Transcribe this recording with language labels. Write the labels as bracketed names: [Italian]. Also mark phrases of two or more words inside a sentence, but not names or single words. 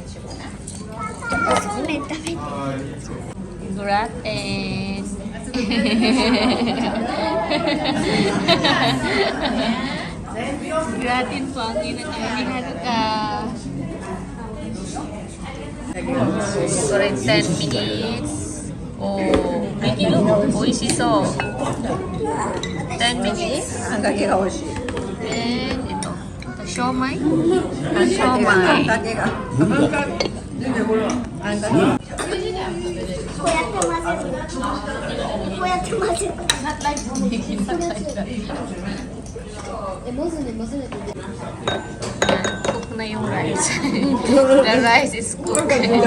[Filipino] Gratin. Gratin po ang kinakain Haruka. Siguro 10 minutes. Oh, may kilo. Oishiso. 10 minutes. [Japanese] あんかけが美味しい。 [Filipino] And ito. Ito, siomai. Siomai. [Japanese] あんかけが。あんかけ。こうやって混ぜる。こうやって混ぜる。 [Filipino] Cook na yung rice. [English] The rice is cooked.